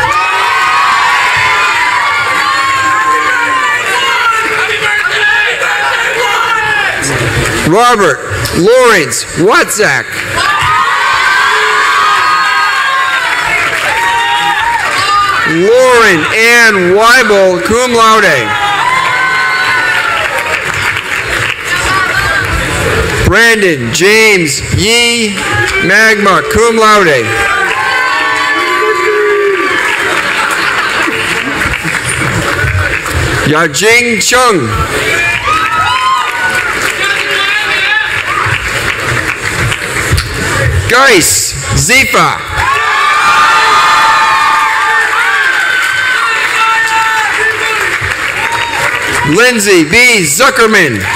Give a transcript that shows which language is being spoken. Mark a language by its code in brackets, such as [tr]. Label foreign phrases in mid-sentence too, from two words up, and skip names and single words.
[en] Robert Lawrence Watzak. Lauren Ann Weibel, [la] cum laude. [en] Brandon James Yee, [la] magna cum laude. [en] Yajing Chung. Geis Zifa. Lindsay B. Zuckerman.